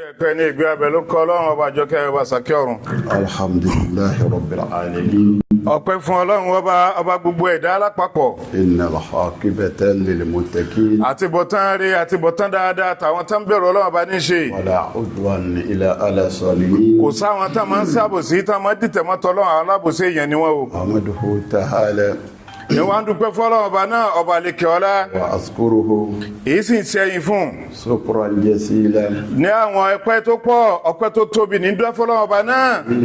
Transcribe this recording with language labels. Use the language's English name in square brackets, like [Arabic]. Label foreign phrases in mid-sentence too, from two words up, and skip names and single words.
[Yoruba] ẹni ìgbé abẹ ló kọ́ Ọlọ́run ọba àjọkẹ́ ọba sàkẹ́ ọ̀run. [Arabic] الحمد لله رب العالمين. [Yoruba] Ọpẹ́ fún Ọlọ́run ọba gbogbo ẹ̀dá lápapọ̀. [Arabic] إن العاقبة للمتقين. [Yoruba] Àtibọ̀tán rere àtibọ̀tán dáadáa tàwọn tán bẹ̀rù Ọlọ́run ọba ní ṣe. [Arabic] ولا عدوان إلا على الظالمين. [Yoruba] Kò sáwọn tán máa ń sábòsí tán máa dìtẹ̀ mọ́tọ́ Ọlọ́run àwọn alábòsí èèyàn ni wọ́n o. [Arabic] أحمده تعالى. [Yoruba] Ni wọ́n dúpẹ́ fọ́lọ́run ọba náà ọba lékè ọlá. [Arabic] وأذكره. [Yoruba] Èyí sì ń ṣẹ́yìn fún. [Arabic] شكرا جزيلا. [Yoruba] Ní àwọn ọpẹ́ tó pọ̀ ọpẹ́ tó tóbi ní dúpẹ́ fọ́lọ́run ọba náà.